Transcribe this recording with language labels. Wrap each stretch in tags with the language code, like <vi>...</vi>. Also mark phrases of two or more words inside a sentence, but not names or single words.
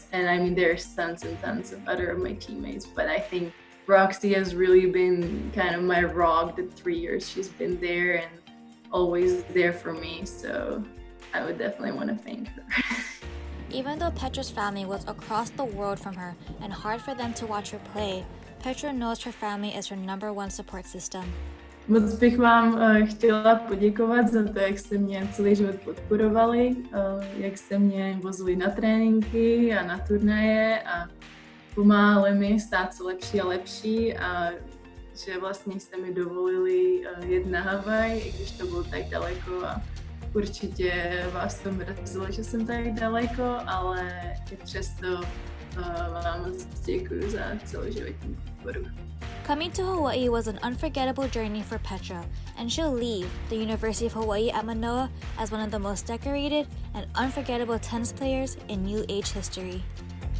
<en>And I mean, there's tons and tons of other of my teammates, but I think Roxy has really been kind of my rock the 3 years she's been there and always there for me. So I would definitely want to thank her. Even though Petra's family was across the world from her and hard for them to watch her play, Petra knows her family is her number one support system.</en> <cs>Moc bych vám chtěla poděkovat za to, jak jste mě celý život podporovali, jak jste mě vozili na tréninky a na turnaje a pomáhali mi stát se lepší a lepší a že vlastně jste mi dovolili jet na Havaj, i když to bylo tak daleko a určitě vás to mrzelo, že jsem tak daleko, ale i přesto vám moc děkuju za celoživotní podporu.</cs> <en>Coming to Hawaii was an unforgettable journey for Petra, and she'll leave the University of Hawaii at Manoa as one of the most decorated and unforgettable tennis players in new age history.</en>